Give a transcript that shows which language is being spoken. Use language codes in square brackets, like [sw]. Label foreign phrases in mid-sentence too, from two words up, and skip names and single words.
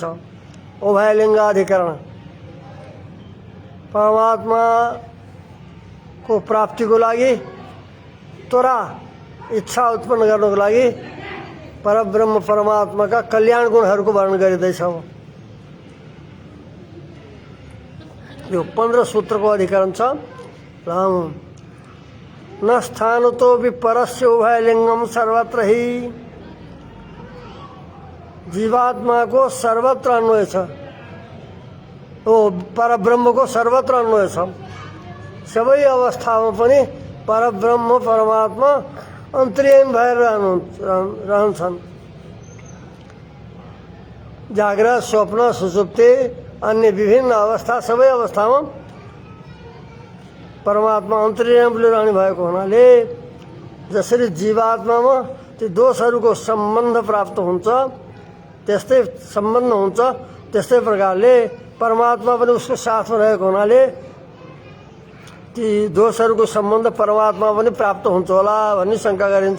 [ne] उभयलिङ्गाधिकरण परमात्माको प्राप्तिको लागि त्वरा इच्छा उत्पन्न गर्नको लागि परब्रह्म परमात्माका कल्याण गुणहरूको वर्णन गरिँदैछ। यो 15 सूत्रको अधिकरण छ। [sa] न स्थानतो विपरस्य उभयलिङ्गम सर्वत्र हि। [ne] जीवात्मा को सर्वत्र अन्वय छ। ओ परब्रह्मको सर्वत्र अन्वय छ। सबै अवस्थामा पनि परब्रह्म परमात्मा अन्तर्यामी भएर रहन्छन्। जागृत स्वप्न सुषुप्ति अन्य विभिन्न अवस्था सबै अवस्थामा परमात्मा अन्तर्यामीले रहने भएको हुनाले जसरी जीवात्मामा ती दोषहरूको सम्बन्ध प्राप्त हुन्छ त्यस्तै सम्बन्ध हुन्छ त्यस्तै प्रकारले परमात्मा पनि उसको साथमा रहेको हुनाले ती दोषहरूको सम्बन्ध परमात्मा पनि प्राप्त हुन्छ होला भन्ने शङ्का गरिन्छ।